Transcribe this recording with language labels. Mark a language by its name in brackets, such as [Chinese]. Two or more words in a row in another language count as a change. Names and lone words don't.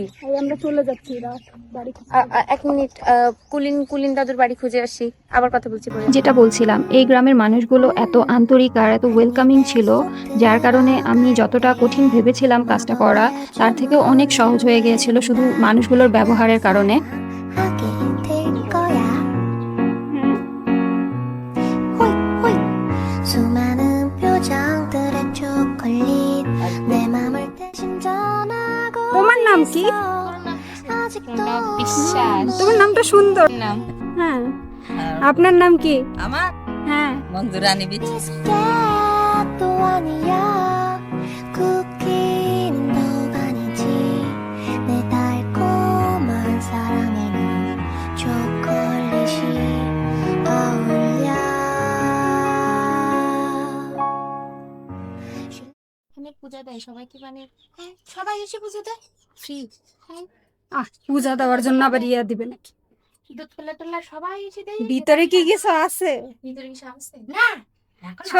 [Bangla] এই আমরা চলে যাচ্ছি রাত বাড়ি খুঁজতে। 1 মিনিট, কুলিন দাদুর বাড়ি খুঁজে আসি, আবার কথা বলছি পরে। যেটা বলছিলাম, এই গ্রামের মানুষগুলো এত আন্তরিক আর এত ওয়েলকামিং ছিল, যার কারণে আমি যতটা কঠিন ভেবেছিলাম কাজটা করা, তার থেকেও অনেক সহজ হয়ে গিয়েছিল শুধু মানুষগুলোর ব্যবহারের কারণে। [Korean] 하게 될 거야 호이 호이 수많은 표정들의 초콜릿 내 맘을 대신 전하고 [Bangla] তোমার নাম কি? [Korean] 아직도 [Bangla] বিশ্বাস তোমার নামটা সুন্দর। নাম হ্যাঁ, আপনার নাম কি? আমার হ্যাঁ, মঞ্জুরানি বিচ। [Korean] 또 아니야 쿠키는 더 아니지 내 달콤한 사랑에는 초콜릿이 어울려 [Bangla] এখানে পূজা দেয় সবাই, কি মানে সবাই এসে পূজা দেয় ফ্রি। পূজা দেওয়ার জন্য আবার ইয়া দিবে নাকি? দুধ পেলা টোলা সবাই এসে দেয়। ভিতরে কি কিছু আছে? ভিতরে কিছু আসছে না? এখন আসে না।